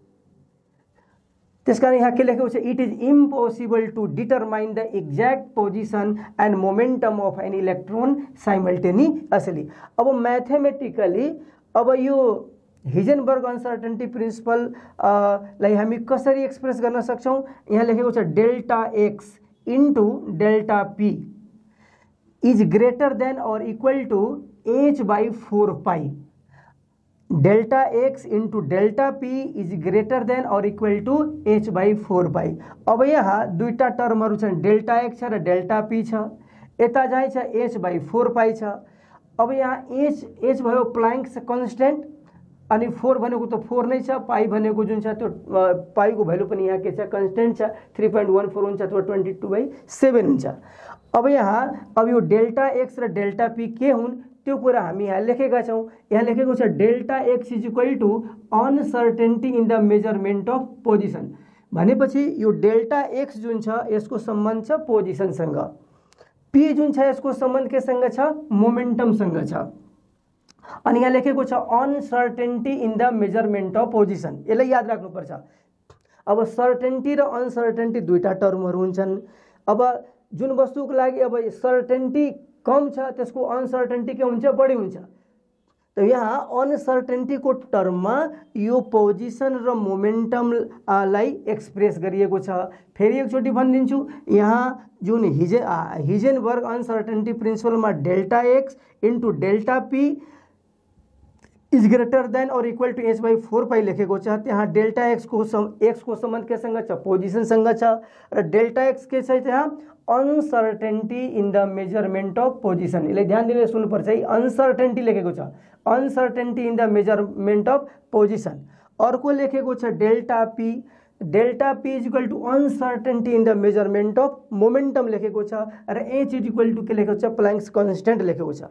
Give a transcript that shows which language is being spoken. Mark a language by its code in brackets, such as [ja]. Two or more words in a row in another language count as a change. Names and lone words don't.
[ne] त्यसकारण यहाँ के लेखेको छ, [en] it is impossible to determine the exact position and momentum of an electron simultaneously. [ne] अब म्याथमेटिकली अब यो हिजेनबर्ग [en] uncertainty principle [ne] लाई हामी कसरी एक्सप्रेस गर्न सक्छौँ? यहाँ लेखेको छ [en] delta x into delta p is greater than or equal to h/4π. delta x into delta p is greater than or equal to h/4π. [ne] अब यहाँ दुईटा टर्महरू छन्, [en] delta x [ne] छ र [en] delta p [ne] छ, यता चाहिँ छ h/4π छ। अब यहाँ h भयो [en] Planck's constant, [ne] अनि 4 भनेको त 4 नै छ, पाई भनेको जुन छ त्यो पाईको भ्यालु पनि यहाँ के छ कन्स्टेन्ट छ, 3.14 हुन्छ अथवा 22/7 हुन्छ। अब यहाँ अब यो [en] delta x [ne] र [en] delta p [ne] के हुन् त्यो कुरा हामी यहाँ लेखेका छौँ। यहाँ लेखेको छ [en] delta x is equal to uncertainty in the measurement of position. [ne] भनेपछि यो [en] delta x [ne] जुन छ यसको सम्बन्ध छ पोजिसनसँग, पी जुन छ यसको सम्बन्ध केसँग छ मोमेन्टमसँग छ। अनि यहाँ लेखेको छ [en] uncertainty in the measurement of position, [ne] यसलाई याद राख्नुपर्छ। अब सर्टेनिटी र अनसर्टेनिटी दुईटा टर्महरू हुन्छन्। अब जुन वस्तुको लागि अब सर्टेनिटी कम छ त्यसको अनसर्टेनिटी के हुन्छ, बढी हुन्छ। त यहाँ अनसर्टेनिटीको टर्ममा यो पोजिसन र मोमेन्टमलाई एक्सप्रेस गरिएको छ। फेरि एकचोटि भनिदिन्छु, यहाँ जुन हिजेनबर्ग अनसर्टेनिटी प्रिन्सिपलमा [en] delta x into delta p is greater than or equal to h/4π [ne] लेखेको छ। त्यहाँ [en] delta x [ne] को सम्बन्ध केसँग छ पोजिसनसँग छ, र डेल्टा एक्स के छ त्यहाँ [en] uncertainty in the measurement of position. [ne] यसलाई ध्यान दिएर सुन्नुपर्छ है, अनसर्टेनिटी लेखेको छ, [en] uncertainty in the measurement of position. [ne] अर्को लेखेको छ [en] delta p, delta p is equal to uncertainty in the measurement of momentum [ne] लेखेको छ, र [en] h is equal to [ne] के लेखेको छ [en] Planck's constant [ne] लेखेको छ।